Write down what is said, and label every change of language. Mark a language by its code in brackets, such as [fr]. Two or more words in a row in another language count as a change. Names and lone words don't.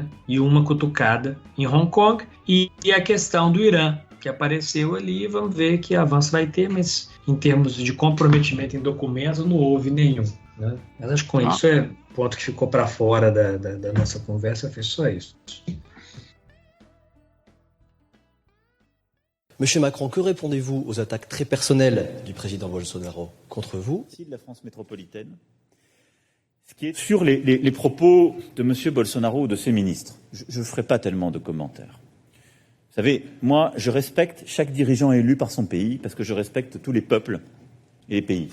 [pt] E uma cutucada em Hong Kong e a questão do Irã, que apareceu ali, vamos ver que avanço vai ter, mas em termos de comprometimento em documentos não houve nenhum, né? Mas acho que com isso é ponto que ficou para fora da nossa conversa, foi só isso. [fr] Monsieur Macron, que répondez-vous aux attaques très personnelles du président Bolsonaro contre vous? De la France métropolitaine, ce qui est sur les propos de monsieur Bolsonaro ou de ses ministres. Je ne ferai pas tellement de commentaires. Vous savez, moi, je respecte chaque dirigeant élu par son pays parce que je respecte tous les peuples et les pays.